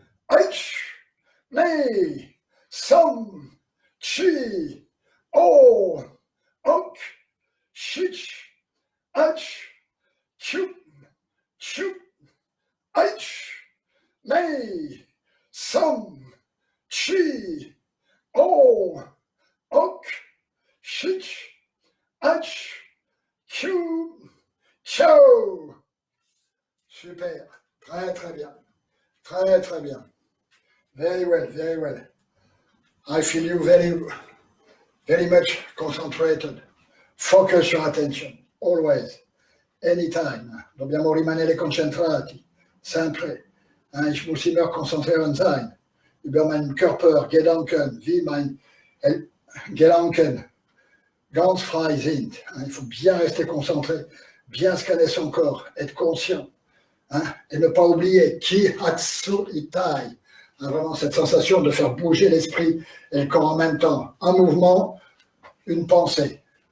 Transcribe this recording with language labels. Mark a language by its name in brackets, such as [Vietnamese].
[French] ach, me, som, chi, o, ok, shich, ach, chu, chu, ach, me, som, chi, o, ok, shich, ach, chu, ciao. Super, très très bien, très très bien. [English] Very well, very well. I feel you very much concentrated. Focus your attention, always, anytime. [Italian] Dobbiamo rimanere concentrati, sempre. [German] Ich muss immer konzentrieren sein. Über meinen Körper, Gedanken, wie mein Gedanken ganz frei sind. [French] Il faut bien rester concentré, bien scanner son corps, être conscient. Et ne pas oublier ki hatsu itai. Vraiment cette sensation de faire bouger l'esprit et le corps en même temps. Un mouvement, une pensée.